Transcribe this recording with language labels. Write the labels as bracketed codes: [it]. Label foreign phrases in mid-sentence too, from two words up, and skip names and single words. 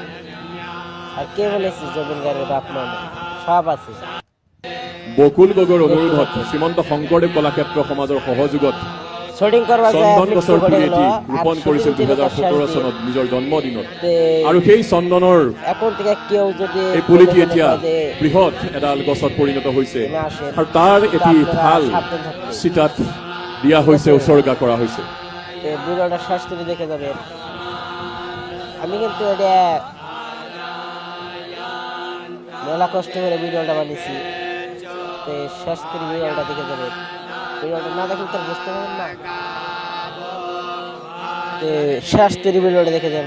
[as] বকুল গগৈৰ অনুৰোধত শ্ৰীমন্ত শংকৰদেৱ কলাক্ষেত্ৰ সমাজৰ সহযোগত চন্দন গছৰ পুলি এটি ৰোপণ কৰিছিল 2017 চনত নিজৰ জন্মদিনত। আৰু সেই চন্দনৰ এই পুলিটি এতিয়া বৃহৎ এডাল গছত পৰিণত হৈছে আৰু তাৰ এটি ভাল চিতাত দিয়া হৈছে, উৎসৰ্গা কৰা হৈছে। [bn] ভিডিওটা শেষ করে দেখে যাবেন। আমি কিন্তু এটা মেলা কষ্ট করে ভিডিওটা বানিয়েছি, তো শেষ করে ভিডিওটা দেখে যাবেন। ভিডিওটা না দেখলে তো বুঝতে পারবেন না, তো শেষ করে ভিডিওটা দেখে যাবেন।